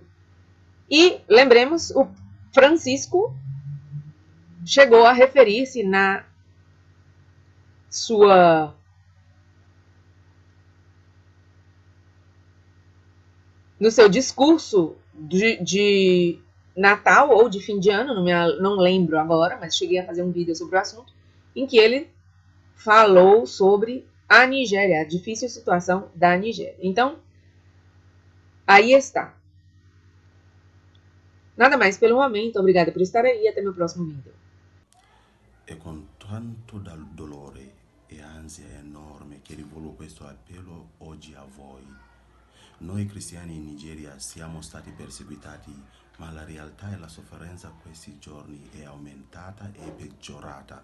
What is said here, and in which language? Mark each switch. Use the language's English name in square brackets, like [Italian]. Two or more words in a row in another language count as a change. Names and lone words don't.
[Portuguese] E lembremos, o Francisco chegou a referir-se no seu discurso de Natal ou de fim de ano, não lembro agora, mas cheguei a fazer um vídeo sobre o assunto, em que ele falou sobre a Nigéria, a difícil situação da Nigéria. Então, aí está. Nada mais pelo momento, obrigada por estar aí, até meu próximo vídeo. [Italian] È con tanto dolore e ansia enorme che rivolgo questo appello oggi a voi. Noi cristiani in Nigeria siamo stati perseguitati, ma la realtà e la sofferenza questi giorni è aumentata e peggiorata.